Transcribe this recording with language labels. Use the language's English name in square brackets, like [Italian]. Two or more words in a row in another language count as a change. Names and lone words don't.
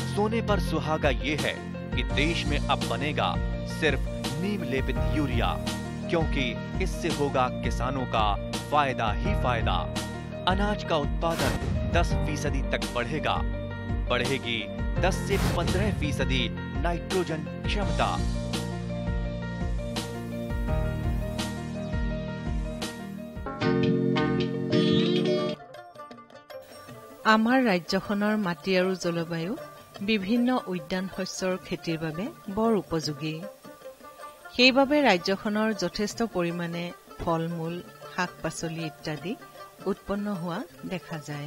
[Hindi] सोने पर सुहागा ये है कि देश में अब बनेगा सिर्फ नीम लेपित यूरिया, क्योंकि इससे होगा किसानों का फायदा ही फायदा। अनाज का उत्पादन 10% तक बढ़ेगा। बढ़ेगी 10 से 15% नाइट्रोजन क्षमता। [Assamese] আমাৰ ৰাজ্যখনৰ মাটি আৰু জলবায়ু বিভিন্ন উদ্যান শস্যৰ খেতিৰ বাবে বৰ উপযোগী। সেইবাবে ৰাজ্যখনৰ যথেষ্ট পৰিমাণে ফল-মূল, শাক-পাচলি ইত্যাদি উৎপন্ন হোৱা দেখা যায়।